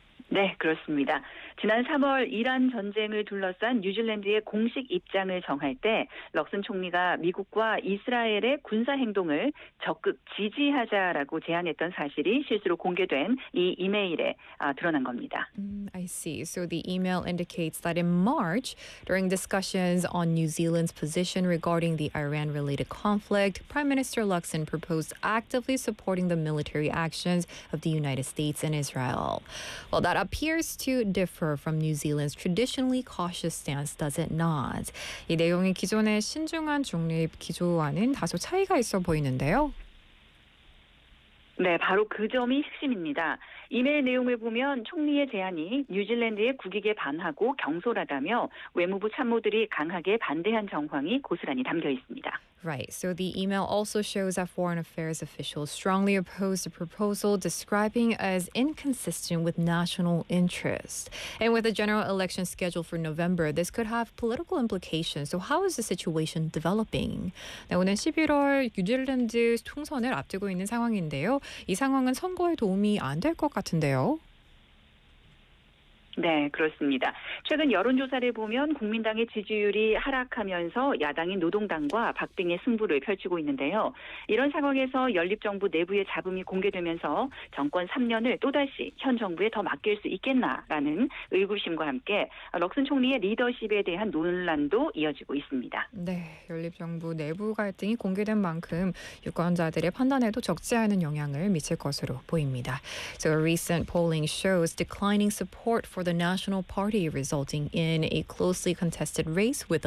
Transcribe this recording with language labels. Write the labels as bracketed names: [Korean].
[Korean] 네, 그렇습니다. 지난 3월 이란 전쟁을 둘러싼 뉴질랜드의 공식 입장을 정할 때 럭슨 총리가 미국과 이스라엘의 군사 행동을 적극 지지하자라고 제안했던 사실이 실수로 공개된 이 이메일에 드러난 겁니다. [English] I see. So the email indicates that in March, during discussions on New Zealand's position regarding the Iran-related conflict, Prime Minister Luxon proposed actively supporting the military actions of the United States and Israel. Well, that appears to differ from New Zealand's traditionally cautious stance, does it not? [Korean] 이 내용이 기존의 신중한 중립 기조와는 다소 차이가 있어 보이는데요. 네, 바로 그 점이 핵심입니다. 이메일 내용을 보면 총리의 제안이 뉴질랜드의 국익에 반하고 경솔하다며 외무부 참모들이 강하게 반대한 정황이 고스란히 담겨 있습니다. [English] Right, so the email also shows that foreign affairs officials strongly opposed the proposal, describing as inconsistent with national interest. And with the general election scheduled for November, this could have political implications. So how is the situation developing? [Korean] 네, 오늘 11월 뉴질랜드 총선을 앞두고 있는 상황인데요. 이 상황은 선거에 도움이 안 될 것 같은데요. 네, 그렇습니다. 최근 여론조사를 보면 국민당의 지지율이 하락하면서 야당인 노동당과 박빙의 승부를 펼치고 있는데요. 이런 상황에서 연립정부 내부의 잡음이 공개되면서 정권 3년을 또다시 현 정부에 더 맡길 수 있겠나라는 의구심과 함께 럭슨 총리의 리더십에 대한 논란도 이어지고 있습니다. 네, 연립정부 내부 갈등이 공개된 만큼 유권자들의 판단에도 적지 않은 영향을 미칠 것으로 보입니다. [English] So a recent polling shows declining support for the National Party, resulting in a closely contested race with a